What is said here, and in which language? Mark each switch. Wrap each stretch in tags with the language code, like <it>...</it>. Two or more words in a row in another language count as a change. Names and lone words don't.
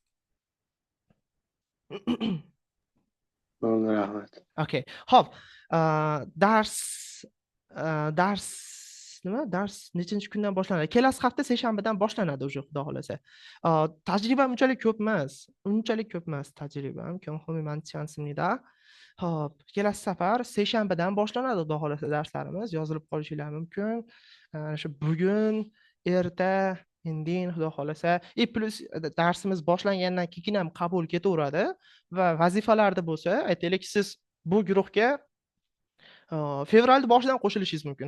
<uz>Bo'ldi, rahmat. Okay. Xo'p, dars dars nima? Dars nechanchi kundan boshlanadi? Kelasi hafta seshanbadan boshlanadi o'sha, xudo xolasa. Tajribam unchalik ko'p emas. Unchalik ko'p emas tajribam.</uz> <ko>경험이 많지 않습니다.</ko> <uz>Xo'p, kelasi safar seshanbadan boshlanadi, xudo xolasa darslarimiz. Yozilib qolishinglar mumkin. Shu bugun, erta, indin xudo xolasa. Plus darsimiz boshlangandan keyin ham qabul ketaveradi va vazifalarda bo'lsa, aytaylik, siz bu guruhga fevralda boshidan qo'shilishingiz mumkin.</uz>